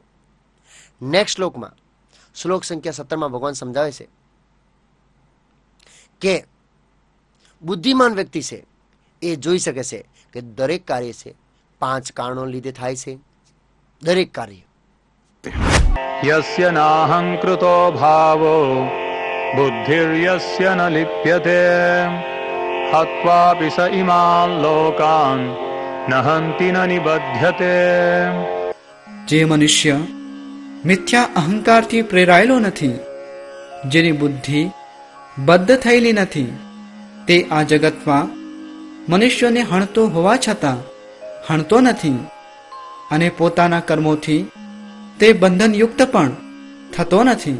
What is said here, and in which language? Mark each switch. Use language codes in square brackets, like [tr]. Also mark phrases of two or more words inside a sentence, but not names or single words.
[gu] નેક્સ્ટ શ્લોકમાં, શ્લોક સંખ્યા 17 ભગવાન સમજાવે છે કે બુદ્ધિમાન વ્યક્તિ છે એ જોઈ શકે છે કે દરેક કાર્ય છે 5 કારણો લીધે થાય છે. દરેક કાર્ય. [sa] યસ્ય નાહંકૃતો ભાવો બુદ્ધિર્યસ્ય ન લિપ્યતે हत्वापि स इमान् लोकान् न हन्ति न निबध्यते। [gu] જે મનુષ્ય મિથ્યા અહંકારથી પ્રેરાયેલો નથી, જેની બુદ્ધિ બદ્ધ થયેલી નથી, તે આ જગતમાં મનુષ્યોને હણતો હોવા છતાં હણતો નથી, અને પોતાના કર્મોથી તે બંધનયુક્ત પણ થતો નથી.